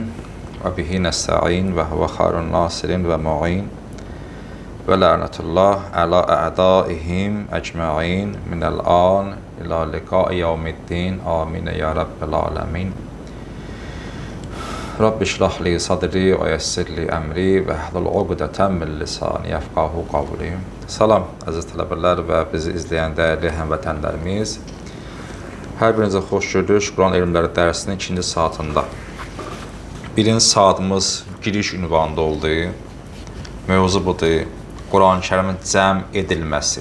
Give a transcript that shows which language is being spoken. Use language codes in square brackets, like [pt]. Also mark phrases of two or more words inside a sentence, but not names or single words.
[ar] وبه نستعين وهو خير ناصر ومعين. ولعنة الله على أعدائهم أجمعين من الآن إلى لقاء يوم الدين. آمين يا رب العالمين. رب اشرح لي صدري ويسر لي أمري واحلل عقدة من لساني يفقهوا قولي. [az] Salam əziz tələbələr və bizi izləyən dəyərli həmvətənlərimiz. Hər birinizə xoş gördük Quran elmləri dərsinin 2-ci saatında. Birinci saatımız giriş ünvanında oldu. Mövzu budur, Quran-ı Kərimin cəm edilməsi.